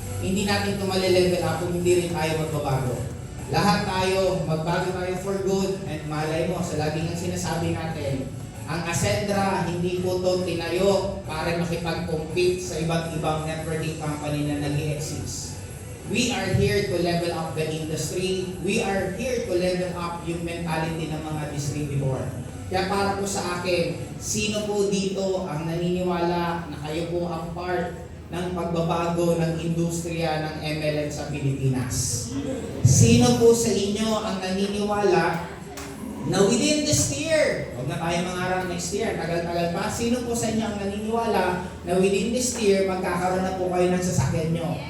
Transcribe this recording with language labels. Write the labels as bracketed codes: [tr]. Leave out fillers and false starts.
[tl] Hindi natin ito malilevel up kung hindi rin tayo magbabago. Lahat tayo, magbago tayo [en] for good, [tl] and malay mo, sa laging ang sinasabi natin, ang Ascendra, hindi po ito tinayo para makipag-compete sa iba't ibang networking company na nag-i-exist. [en] We are here to level up the industry. We are here to level up yung mentality ng mga distributor. [tl] Kaya para po sa akin, sino po dito ang naniniwala na kayo po ang part ng pagbabago ng industriya ng MLM sa Pilipinas? Sino po sa inyo ang naniniwala na within this year, huwag na tayo mangarap next year, tagal-tagal pa, sino po sa inyo ang naniniwala na within this year, magkakaroon na po kayo ng sasakyan nyo?